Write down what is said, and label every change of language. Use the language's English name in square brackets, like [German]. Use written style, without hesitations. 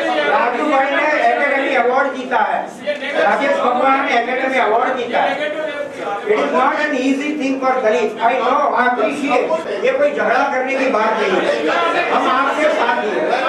[Hindi] राजू भाई ने academy award जीता है. राजेश भगवान ने एकेडमी अवार्ड जीता है. [English] It is not an easy thing for Dalit. I know, I appreciate. [Hindi] ये कोई झगड़ा करने की बात नहीं है. हम आपके साथ ही हैं.